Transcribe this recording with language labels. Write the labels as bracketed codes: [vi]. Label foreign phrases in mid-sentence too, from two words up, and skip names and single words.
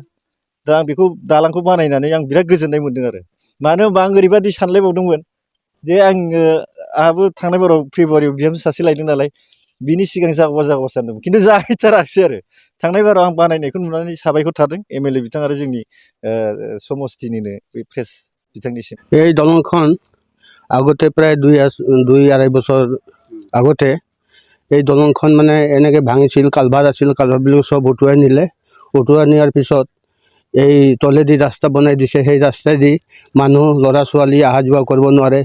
[brx] दा आं बेखौ दालांखौ बानायनानै आं बिराद गोजोननाय मोन्दों आरो मानो होनबा आं ओरैबादि सानलायबावदोंमोन जे आंहाबो थांनाय बाराव फेब्रुवारियाव बिहामजो सासे लायदों नालाय, बिनि सिगां जागौबा सानदोंमोन, खिन्थु जाहैथाराखिसै आरो थांनाय बाराव आं बानायनायखौ नुनानै साबायखर थादों एमएलए बिथां आरो जोंनि समस्थिनिनो बे प्रेस बिथांनिसिम। [as] এই দলংখন আগতে প্ৰায় 2-2.5 বছৰ আগতে এই দলংখন মানে এনেকৈ ভাঙিছিল, কালভাৰ আছিল, কালভাৰবিলাক চব উটুৱাই নিলে। উটুৱাই নিয়াৰ পিছত এই তলেদি ৰাস্তা বনাই দিছে। সেই ৰাস্তাইদি মানুহ ল'ৰা ছোৱালী অহা যোৱা কৰিব নোৱাৰে।